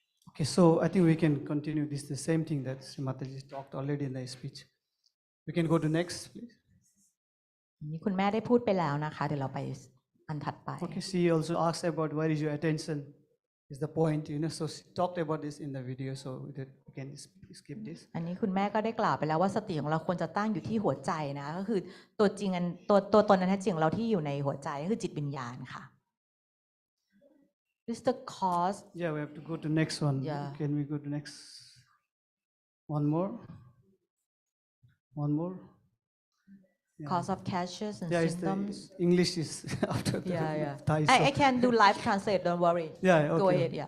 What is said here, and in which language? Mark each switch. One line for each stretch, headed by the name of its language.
English: Okay, so I think we can continue. This is the same thing that Srimataji talked already in the speech. We can go to next, please.
Thai: นี่คุณแม่ได้พูดไปแล้วนะคะเดี๋ยวเราไปอันถัดไป
English: Okay, she also asked about where is your attention is the point, so she talked about this in the video, so we can skip this.
Thai: อันนี้คุณแม่ก็ได้กล่าวไปแล้วว่าสติของเราควรจะตั้งอยู่ที่หัวใจนะก็คือตัวจริงตัวตนนั้นแท้จริงของเราที่อยู่ในหัวใจก็คือจิตวิญญาณค่ะ Mr.
English: Cause Yeah, we have to go to next one. Yeah. Can we go to next? One more. Yeah. cause of catches and Yeah, it's symptoms English is after the yeah Thai. I can do live translate don't worry Yeah, okay. Go ahead, yeah.